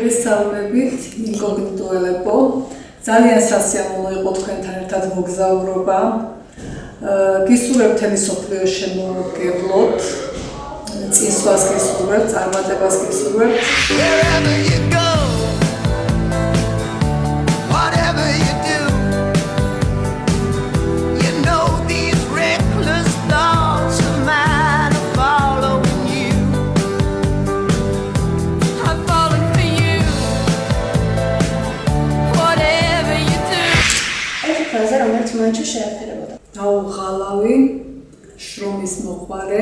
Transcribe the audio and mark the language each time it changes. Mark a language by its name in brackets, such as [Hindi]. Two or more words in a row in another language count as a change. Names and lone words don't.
[Georgian] მოგესალმებით, ინკოგნიტოელებო. ძალიან სასიამოვნო იყო თქვენთან ერთად მოგზაურობა. გისურვებთ მთელი სოფლიო შემოგვგებლოთ. წინსვლას გისურვებთ, წარმატებას გისურვებთ. [English] Wherever you go, whatever you do, you know these reckless thoughts of mine are following you. I'm falling for you, whatever you do. [Georgian] ერთი ფრაზა, რომელიც მაინც შეაფერებოდა. დაუღალავი, შრომის მოყვარე.